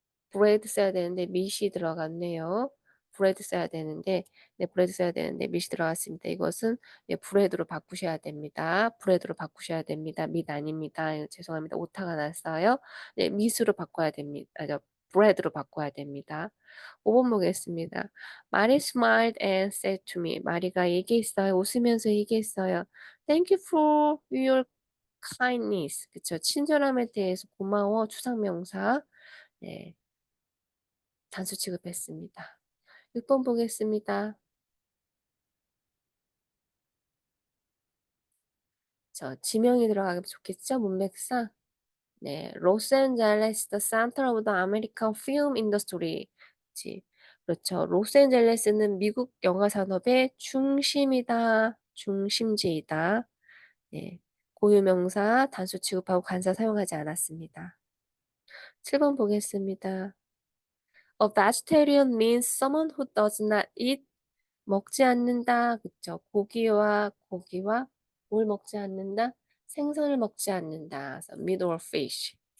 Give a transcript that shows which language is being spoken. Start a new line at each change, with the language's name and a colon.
Korean: 브레드 써야 되는데 밑이 들어갔네요. 브레드 써야 되는데 네 브레드 써야 되는데 밑이 들어갔습니다. 이것은 네 브레드로 바꾸셔야 됩니다. 브레드로 바꾸셔야 됩니다. 밑 아닙니다. 죄송합니다. 오타가 났어요. 네 밑으로 바꿔야 됩니다. 브레드로 바꿔야 됩니다. 5번 보겠습니다.
English: 마리 smiled and said to me.
Korean: 마리가 얘기했어요. 웃으면서 얘기했어요.
English: Thank you for your
Korean: kindness 그쵸. 친절함에 대해서 고마워 추상명사. 네. 단수 취급했습니다. 6번 보겠습니다. 지명이 들어가면 좋겠죠, 문맥상? 네.
English: 로스앤젤레스 the center of the American film industry.
Korean: 그치. 그렇죠. 로스앤젤레스는 미국 영화 산업의 중심이다, 중심지이다. 네. 고유명사 단수 취급하고 관사 사용하지 않았습니다. 7번 보겠습니다.
English: A vegetarian means someone who does not eat
Korean: 먹지 않는다. 그쵸. 고기와 뭘 먹지 않는다? 생선을 먹지 않는다. 그래서
English: meat or fish.